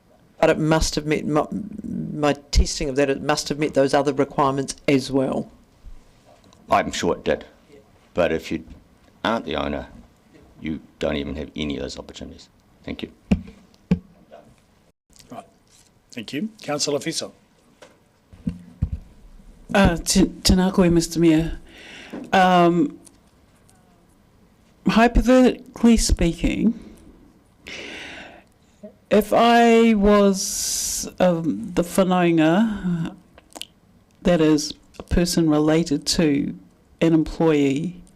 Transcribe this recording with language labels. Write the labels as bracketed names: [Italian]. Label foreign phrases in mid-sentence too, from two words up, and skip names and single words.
[English] But it must have met, my testing of that, it must have met those other requirements as well. I'm sure it did. But if you aren't the owner, you don't even have any of those opportunities. Thank you. Right. Thank you. Councillor Fiso. [Māori] Tēnā koe, [English] Mr. Mayor. Hypothetically speaking, if I was the whanaunga, that is a person related to an employee